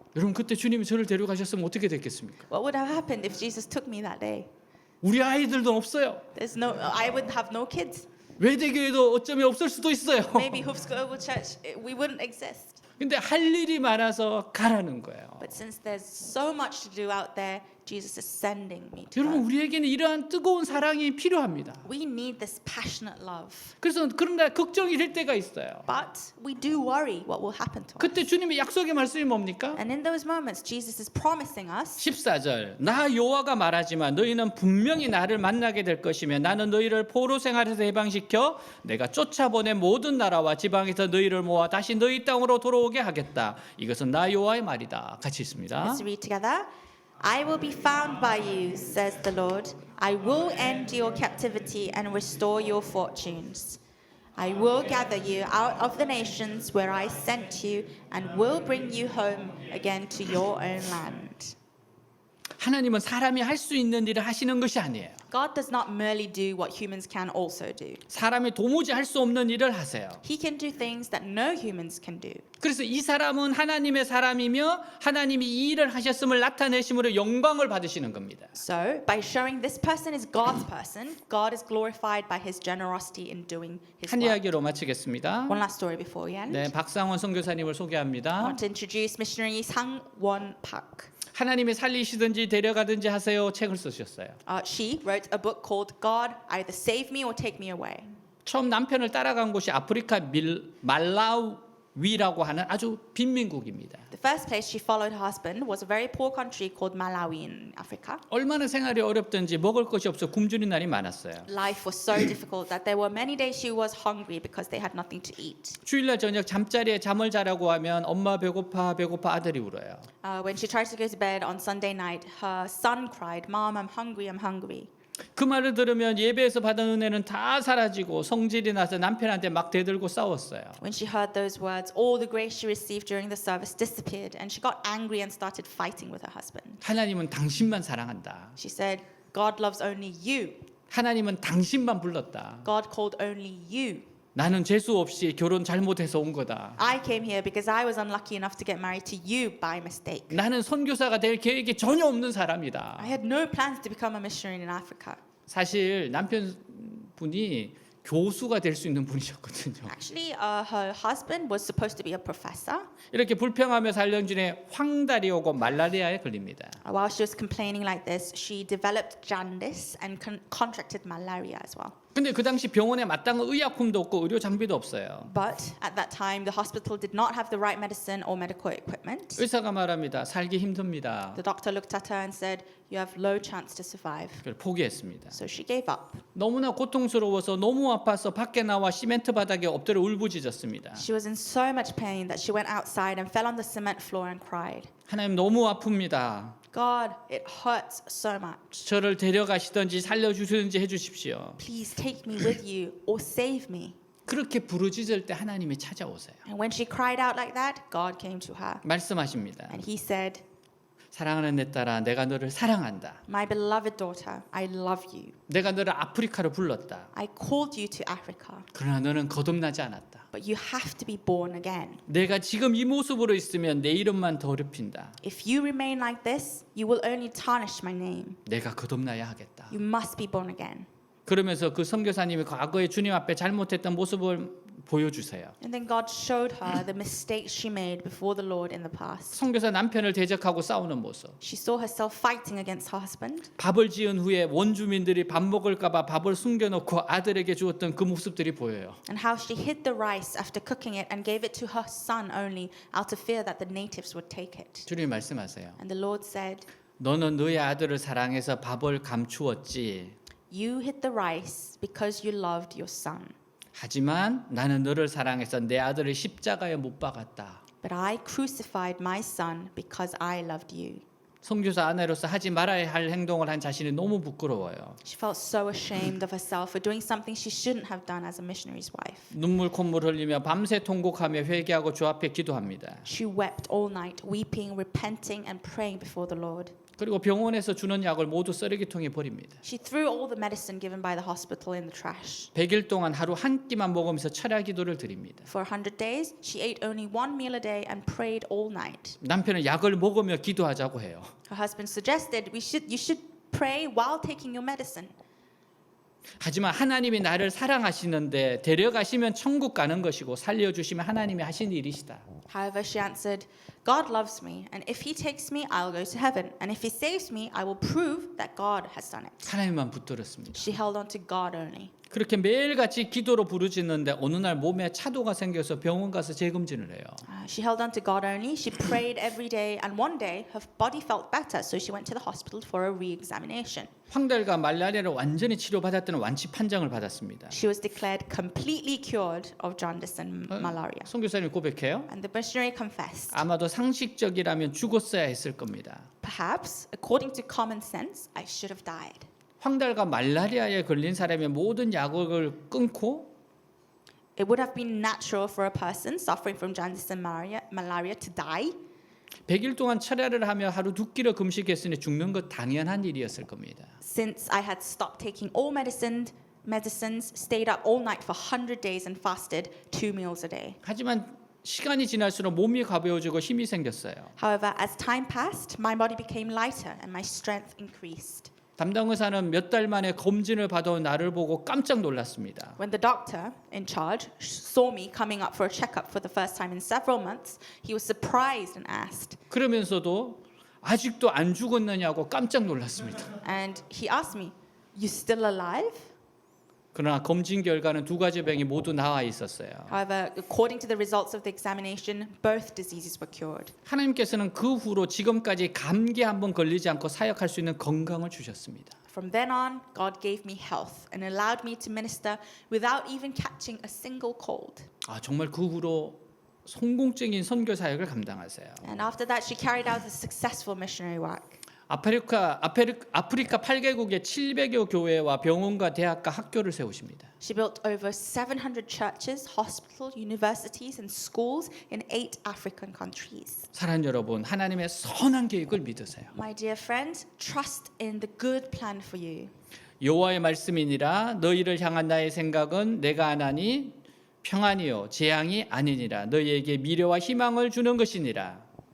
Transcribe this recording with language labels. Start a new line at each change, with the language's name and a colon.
Korean: 여러분 그때 주님이 저를 데려가셨으면 어떻게 됐겠습니까?
English: What would have happened if Jesus took me that day?
Korean: 우리 아이들도 없어요.
English: I would have no kids.
Korean: 외대교회도 어쩌면 없을 수도 있어요.
English: Maybe Hoofs Global Church, we wouldn't exist.
Korean: 근데 할 일이 많아서 가라는 거예요.
English: But since there's so much to do out there, Jesus is sending me to
Korean: 여러분
English: go.
Korean: 우리에게는 이러한 뜨거운 사랑이 필요합니다.
English: We need this passionate love.
Korean: 그래서 그런데 걱정이 될 때가 있어요.
English: But we do worry what will happen to us.
Korean: 그때 주님의 약속의 말씀이 뭡니까?
English: And in those moments, Jesus is promising us,
Korean: 14절 나 여호와가 말하지만 너희는 분명히 나를 만나게 될 것이며 나는 너희를 포로 생활에서 해방시켜 내가 쫓아보낸 모든 나라와 지방에서 너희를 모아 다시 너희 땅으로 돌아오게 하겠다. 이것은 나 여호와의 말이다. 같이 있습니다.
English: let's read together. I will be found by you, says the Lord. I will end your captivity and restore your fortunes. I will gather you out of the nations where I sent you and will bring you home again to your own land.
Korean: 하나님은 사람이 할 수 있는 일을 하시는 것이 아니에요.
English: God does not merely do what humans can also do.
Korean: 사람이 도무지 할 수 없는 일을 하세요.
English: He can do things that no humans can do.
Korean: 그래서 이 사람은 하나님의 사람이며 하나님이 이 일을 하셨음을 나타내심으로 영광을 받으시는 겁니다.
English: So, by showing this person is God's person, God is glorified by his generosity in doing his
Korean: 한
English: work.
Korean: 이야기로 마치겠습니다.
English: One last story before we end.
Korean: 네, 박상원 선교사님을
English: I
Korean: 소개합니다.
English: want to introduce missionary Sang-won Park.
Korean: 하나님이 살리시든지 데려가든지 하세요 책을 쓰셨어요.
English: She wrote a book called God, Either Save Me or Take Me Away.
Korean: 처음 남편을 따라간 곳이 아프리카 말라위라고 하는 아주 빈민국입니다.
English: The first place she followed her husband was a very poor country called Malawi in Africa.
Korean: 얼마나 생활이 어렵든지 먹을 것이 없어 굶주린 날이 많았어요.
English: Life was so difficult that there were many days she was hungry because they had nothing to eat.
Korean: 주일날 저녁 잠자리에 잠을 자라고 하면 엄마 배고파 배고파 아들이 울어요.
English: When she tried to go to bed on Sunday night, her son cried, "Mom, I'm hungry, I'm hungry."
Korean: 그 말을 들으면 예배에서 받은 은혜는 다 사라지고 성질이 나서 남편한테 막 대들고 싸웠어요.
English: When she heard those words, all the grace she received during the service disappeared, and she got angry and started fighting with her husband.
Korean: 하나님은 당신만 사랑한다.
English: She said, "God loves only you.
Korean: 하나님은 당신만 불렀다.
English: God called only you.
Korean: 나는 재수 없이 결혼 잘못해서 온 거다.
English: I came here because I was unlucky enough to get married to you by mistake.
Korean: 나는 선교사가 될 계획이 전혀 없는 사람이다.
English: I had no plans to become a missionary in Africa."
Korean: 사실 남편분이 교수가 될 수 있는 분이셨거든요.
English: Actually, her husband was supposed to be a professor.
Korean: 이렇게 불평하며 살던 중에 황달이 오고 말라리아에 걸립니다.
English: While she was complaining like this, she developed jaundice and contracted malaria as well.
Korean: 근데 그 당시 병원에 마땅한 의약품도 없고 의료 장비도 없어요.
English: But at that time, the hospital did not have the right medicine or medical equipment.
Korean: 의사가 말합니다. 살기 힘듭니다.
English: The doctor looked at her and said, "You have low chance to survive."
Korean: 그래서 포기했습니다.
English: So she gave up.
Korean: 너무나 고통스러워서 너무 아파서 밖에 나와 시멘트 바닥에 엎드려 울부짖었습니다.
English: She was in so much pain that she went outside and fell on the cement floor and cried.
Korean: 하나님 너무 아픕니다.
English: God, it hurts so much.
Korean: 저를 데려가시든지 살려주시든지 해주십시오.
English: Please take me with you or save me.
Korean: 그렇게 부르짖을 때 하나님이 찾아오세요.
English: And when she cried out like that, God came to her.
Korean: 말씀하십니다.
English: And he said,
Korean: 사랑하는 내 딸아, 내가 너를 사랑한다.
English: "My beloved daughter, I love you.
Korean: 내가 너를 아프리카로 불렀다.
English: I called you to Africa,
Korean: 그러나 너는 거듭나지 않았다.
English: but you have to be born again.
Korean: 내가 지금 이 모습으로 있으면 내 이름만 더럽힌다.
English: If you remain like this, you will only tarnish my name.
Korean: 내가 거듭나야 하겠다.
English: You must be born again."
Korean: 그러면서 그 선교사님이 과거에 주님 앞에 잘못했던 모습을 보여주세요.
English: And then God showed her the mistakes she made before the Lord in the past.
Korean: 선교사 남편을 대적하고 싸우는 모습.
English: She saw herself fighting against her husband.
Korean: 밥을 지은 후에 원주민들이 밥 먹을까봐 밥을 숨겨놓고 아들에게 주었던 그 모습들이 보여요.
English: And how she hid the rice after cooking it and gave it to her son only out of fear that the natives would take it.
Korean: 주님 말씀하세요.
English: And the Lord said,
Korean: 너는 너의 아들을 사랑해서 밥을 감추었지.
English: "You hid the rice because you loved your son.
Korean: 하지만 나는 너를 사랑해서 내 아들을 십자가에 못 박았다.
English: But I crucified my son because I loved you."
Korean: 선교사 아내로서 하지 말아야 할 행동을 한 자신이 너무 부끄러워요.
English: She felt so ashamed of herself for doing something she shouldn't have done as a missionary's wife.
Korean: 눈물 콧물 흘리며 밤새 통곡하며 회개하고 주 앞에 기도합니다.
English: She wept all night, weeping, repenting, and praying before the Lord.
Korean: 그리고 병원에서 주는 약을 모두 쓰레기통에 버립니다.
English: She threw all the medicine given by the hospital in the trash.
Korean: 100일 동안 하루 한 끼만 먹으면서 철야 기도를 드립니다.
English: For 100 days, she ate only one meal a day and prayed all night.
Korean: 남편은 약을 먹으며 기도하자고 해요.
English: Her husband suggested you should pray while taking your medicine.
Korean: 하지만 하나님이 나를 사랑하시는데 데려가시면 천국 가는 것이고 살려주시면 하나님이 하신 일이시다.
English: However, she answered, "God loves me, and if He takes me, I'll go to heaven. And if He saves me, I will prove that God has done it."
Korean: 하나님만 붙들었습니다.
English: She held on to God only.
Korean: 그렇게 매일같이 기도로 부르짖는데 어느 날 몸에 차도가 생겨서 병원 가서 재검진을 해요.
English: She held on to God only. She prayed every day, and one day her body felt better, so she went to the hospital for a re-examination.
Korean: 황달과 말라리아를 완전히 치료받았다는 완치 판정을 받았습니다.
English: She was declared completely cured of jaundice and malaria.
Korean: 선교사님이 고백해요.
English: And the missionary confessed,
Korean: 아마도 상식적이라면 죽었어야 했을 겁니다.
English: "Perhaps, according to common sense, I should have died."
Korean: 황달과 말라리아에 걸린 사람의 모든 약을 끊고
English: It would have been natural for a person suffering from jaundice and malaria to die.
Korean: 100일 동안 철야를 하며 하루 2끼를 금식했으니 죽는 것 당연한 일이었을 겁니다.
English: Since I had stopped taking all medicines, stayed up all night for 100 days and fasted 2 meals a day.
Korean: 하지만 시간이 지날수록 몸이 가벼워지고 힘이 생겼어요.
English: However, as time passed, my body became lighter and my strength increased.
Korean: 담당 의사는 몇 달 만에 검진을 받아온 나를 보고 깜짝 놀랐습니다.
English: When the doctor in charge saw me coming up for a checkup for the first time in several months, he was surprised and asked,
Korean: 그러면서도 아직도 안 죽었느냐고 깜짝 놀랐습니다.
English: and he asked me, "You still alive?"
Korean: 그러나 검진 결과는 두 가지 병이 모두 나와 있었어요.
English: However, according to the results of the examination, both diseases were cured.
Korean: 하나님께서는 그 후로 지금까지 감기 한번 걸리지 않고 사역할 수 있는 건강을 주셨습니다.
English: From then on, God gave me health and allowed me to minister without even catching a single cold.
Korean: 정말 그 후로 성공적인 선교 사역을 감당하세요.
English: And after that, she carried out a successful missionary work.
Korean: 아프리카 8개국의 700여 교회와 병원과 대학과 학교를 세우십니다.
English: She built over 700 churches, hospitals, universities, and schools in 8 African countries.
Korean: 사랑하는 여러분, 하나님의 선한 계획을 믿으세요.
English: My dear friends, trust in the good plan for you.
Korean: 여호와의 말씀이니라 너희를 향한 나의 생각은 내가 하나니 평안이요 재앙이 아니니라 너희에게 미래와 희망을 주는 것이니라.